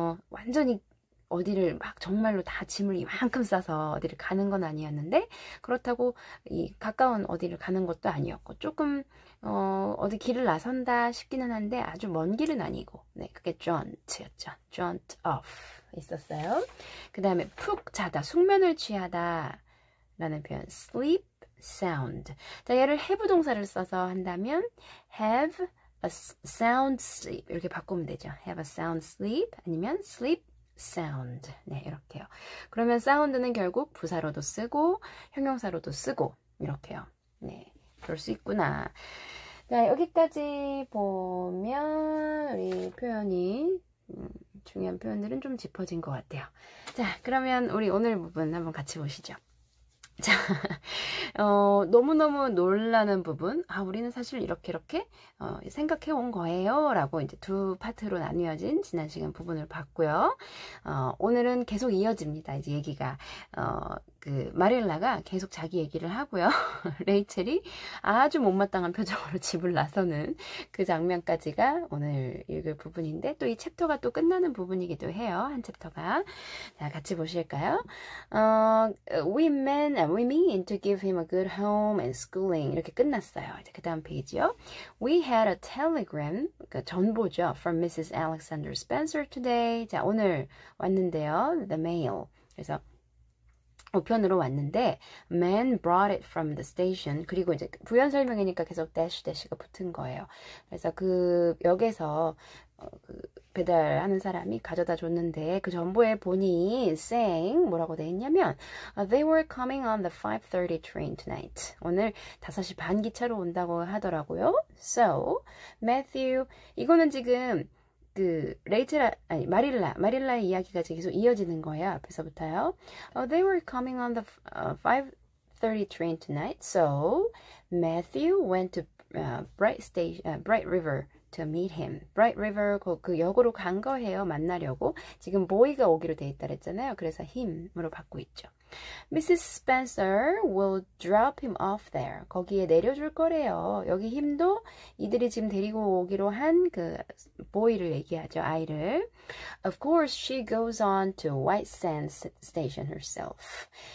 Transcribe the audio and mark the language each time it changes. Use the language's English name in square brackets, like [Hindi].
[Korean] 완전히 어디를 막 정말로 다 짐을 이만큼 싸서 어디를 가는 건 아니었는데 그렇다고 이 가까운 어디를 가는 것도 아니었고 조금 어디 길을 나선다 싶기는 한데 아주 먼 길은 아니고 네, 그게 jaunt였죠. jaunt off 있었어요. 그 다음에 푹 자다, 숙면을 취하다 라는 표현 sleep sound. 자, 얘를 have 동사를 써서 한다면 [English] have a sound sleep [Korean] 이렇게 바꾸면 되죠. [English] have a sound sleep [Korean] 아니면 [English] sleep sound. [Korean] 네, 이렇게요. 그러면 sound는 결국 부사로도 쓰고 형용사로도 쓰고 이렇게요. 네, 그럴 수 있구나. 자, 여기까지 보면 우리 표현이 중요한 표현들은 좀 짚어진 것 같아요. 자, 그러면 우리 오늘 부분 한번 같이 보시죠. 자, 너무너무 놀라는 부분. 우리는 사실 이렇게 생각해 온 거예요. 라고 이제 두 파트로 나뉘어진 지난 시간 부분을 봤고요. 오늘은 계속 이어집니다. 이제 얘기가. 마릴라가 계속 자기 얘기를 하고요. 레이첼이 아주 못마땅한 표정으로 집을 나서는 그 장면까지가 오늘 읽을 부분인데 또 이 챕터가 또 끝나는 부분이기도 해요. 한 챕터가. 자, 같이 보실까요? [English] We mean to give him a good home and schooling [Korean] 이렇게 끝났어요. 이제 그 다음 페이지요. [English] We had a telegram, [Korean] 그러니까 전보죠. [English] From Mrs. Alexander Spencer today. [Korean] 자, 오늘 왔는데요. [English] The mail. [Korean] 그래서 우편으로 왔는데 [English] man brought it from the station. [Korean] 그리고 이제 부연 설명이니까 계속 dash dash가 붙은 거예요. 그래서 그 역에서 그 배달하는 사람이 가져다 줬는데 그 전보에 보니 saying 뭐라고 돼 있냐면 [English] they were coming on the 5:30 train tonight. [Korean] 오늘 5시 반 기차로 온다고 하더라고요. [English] So Matthew [Korean] 이거는 지금 그 레이첼 아니 마릴라의 이야기가 계속 이어지는 거예요. 앞에서부터요. [English] They were coming on the 5:30 train tonight. So Matthew went to Bright River to meet him. [Korean] Bright River 그 역으로 간 거예요. 만나려고. 지금 boy가 오기로 돼 있다 그랬잖아요. 그래서 him으로 받고 있죠. [English] Mrs. Spencer will drop him off there. [Korean] 거기에 내려줄 거래요. 여기 힘도 이들이 지금 데리고 오기로 한 그 boy를 얘기하죠. 아이를. [English] Of course, she goes on to White Sands Station herself.